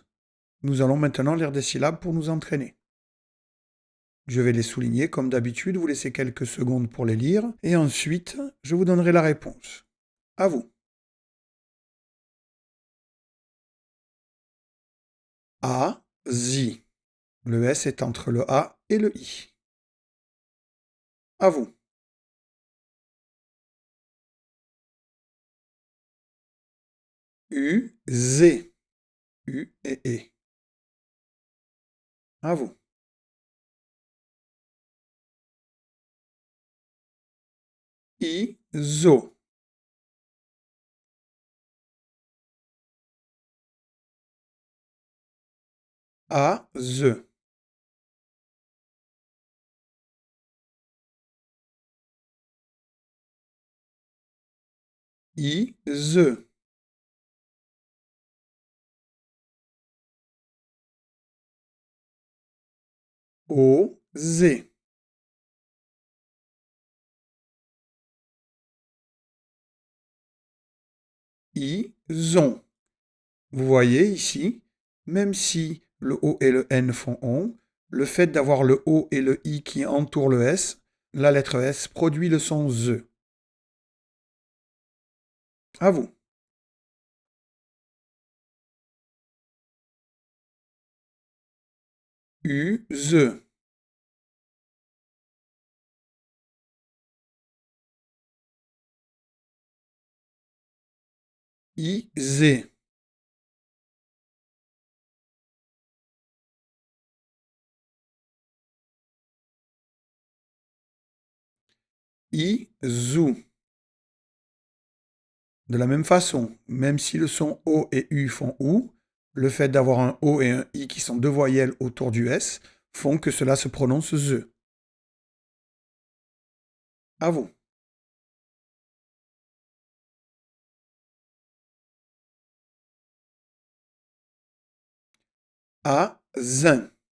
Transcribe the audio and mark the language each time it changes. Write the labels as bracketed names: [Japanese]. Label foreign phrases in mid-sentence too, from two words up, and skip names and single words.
[French] Nous allons maintenant lire des syllabes pour nous entraîner. Je vais les souligner comme d'habitude, vous laissez quelques secondes pour les lire, et ensuite je vous donnerai la réponse. À vous. A, Z. Le S est entre le A et le I. À vous. U, Z. U et E. À vous. I, zo. A, ze. I, ze. O, Z. I, zon. Vous voyez ici, même si le O et le N font on, le fait d'avoir le O et le I qui entourent le S, la lettre S produit le son Z. À vous. U, ze. I, Z. I, zou. De la même façon, même si le son O et U font OU, le fait d'avoir un O et un I qui sont deux voyelles autour du S font que cela se prononce ZE. À vous. A, zin.